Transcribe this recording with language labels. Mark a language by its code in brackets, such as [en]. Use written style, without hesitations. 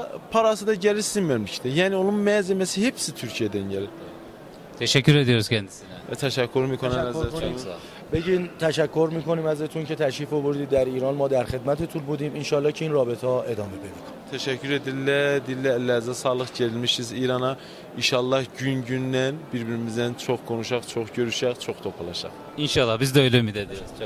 [tr] Parası da gelir sizin memlekette. Yani onun malzemesi hepsi Türkiye'den gelir. Teşekkür ediyoruz kendisine. [fa] تشکر میکنم ازتون. بگین تشکر میکنیم ازتون که تشریف آوردید در ایران. ما در خدمتتون بودیم. انشالله که این رابطه ها ادامه پیدا کنه. [tr] Teşekkür edildi. Ellerinize sağlık, gelmişiz İran'a. İnşallah gün günden birbirimizden çok konuşak, çok görüşek, çok topalaşak. İnşallah biz de öyle ümit ediyoruz.